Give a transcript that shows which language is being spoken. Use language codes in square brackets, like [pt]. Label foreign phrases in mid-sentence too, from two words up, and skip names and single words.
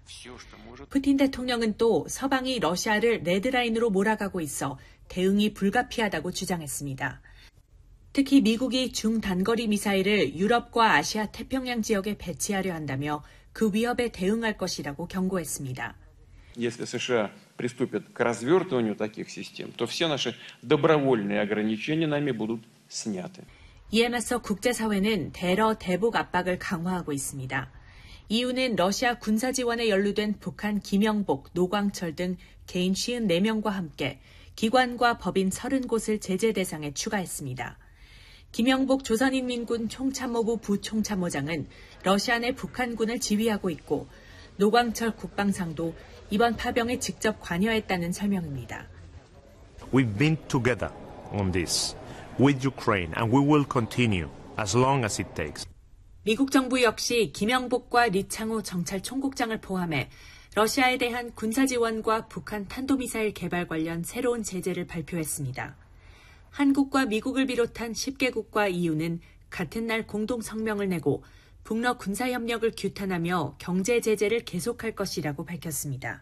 [ko] 푸틴 대통령은 또 서방이 러시아를 레드라인으로 몰아가고 있어 대응이 불가피하다고 주장했습니다. 특히 미국이 중단거리 미사일을 유럽과 아시아 태평양 지역에 배치하려 한다며 그 위협에 대응할 것이라고 경고했습니다. [ru] Если США приступят к развертыванию таких систем, то все наши добровольные ограничения нами будут сняты. [ko] 이에 맞서 국제사회는 대러 대북 압박을 강화하고 있습니다. 이유는 러시아 군사 지원에 연루된 북한 김영복, 노광철 등 개인 54명과 함께 기관과 법인 30곳을 제재 대상에 추가했습니다. 김영복 조선인민군 총참모부 부총참모장은 러시아 내 북한군을 지휘하고 있고 노광철 국방상도 이번 파병에 직접 관여했다는 설명입니다. [en] We've been together on this with Ukraine and we will continue as long as it takes. [ko] 미국 정부 역시 김영복과 리창호 정찰총국장을 포함해 러시아에 대한 군사 지원과 북한 탄도미사일 개발 관련 새로운 제재를 발표했습니다. 한국과 미국을 비롯한 10개국과 EU는 같은 날 공동 성명을 내고 북러 군사협력을 규탄하며 경제 제재를 계속할 것이라고 밝혔습니다.